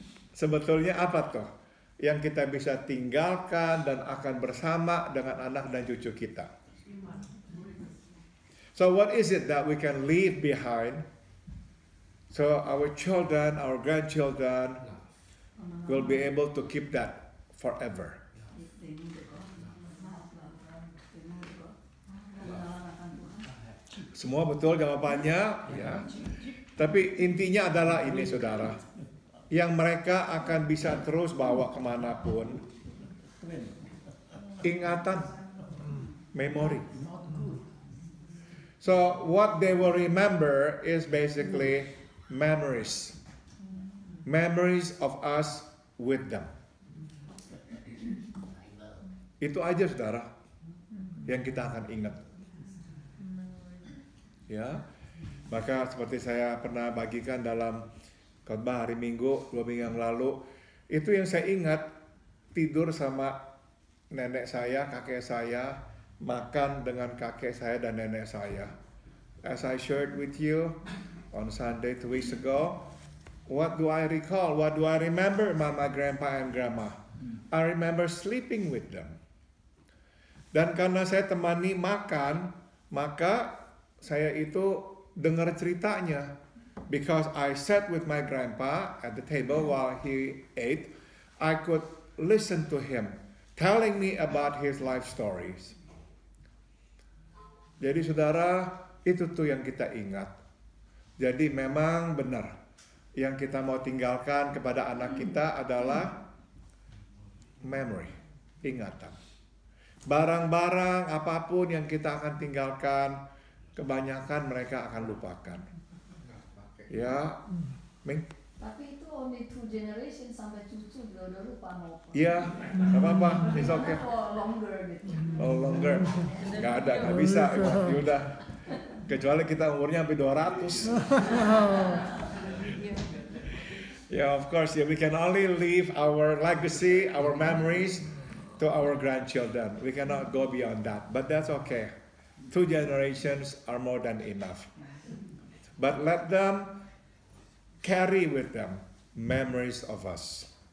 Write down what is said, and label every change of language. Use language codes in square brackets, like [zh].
[id] Sebetulnya apa tuh yang kita bisa tinggalkan dan akan bersama dengan anak dan cucu kita? [en] So what is it that we can leave behind so our children, our grandchildren will be able to keep that forever? [id] Semua betul jawabannya, ya. Tapi intinya adalah ini, saudara. Yang mereka akan bisa terus bawa kemanapun. Ingatan, memori. [en] So what they will remember is basically memories. Memories of us with them. [id] Itu aja saudara yang kita akan ingat. Ya, maka seperti saya pernah bagikan dalam khotbah hari Minggu 2 minggu yang lalu, itu yang saya ingat, tidur sama nenek saya, kakek saya, makan dengan kakek saya dan nenek saya. [en] As I shared with you on Sunday 2 weeks ago, what do I recall? What do I remember about my grandpa and grandma? I remember sleeping with them. [id] Dan karena saya temani makan, maka saya itu dengar ceritanya. [en] Because I sat with my grandpa at the table while he ate, I could listen to him telling me about his life stories. [id] Jadi saudara, itu tuh yang kita ingat. Jadi memang benar, yang kita mau tinggalkan kepada anak kita adalah memory, ingatan. Barang-barang apapun yang kita akan tinggalkan, kebanyakan mereka akan lupakan. Ya, Ming? Tapi itu [en] only 2 generation [id] sampai cucu udah lupa mau. Iya, nggak apa-apa, [en] it's okay. For longer gitu. [id] Oh, longer, nggak ada, nggak bisa. Ya udah, kecuali kita umurnya sampai 200. [en] Yeah, of course, yeah, we can only leave our legacy, our memories to our grandchildren. We cannot go beyond that, but that's okay. 2 generations are more than enough. But let them carry with them memories of us.